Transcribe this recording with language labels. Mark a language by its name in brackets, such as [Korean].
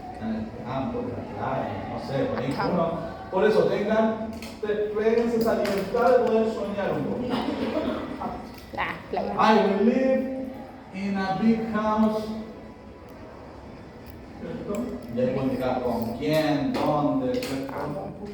[Spanish] en el campo, en la playa, no sé, por ahí. Campo. Por eso péguense esa libertad de poder soñar un poco. Ah, playa. [English] I will live in a big house. [Spanish] ¿Cierto? Y ahí puedo indicar con quién, dónde, ¿cierto?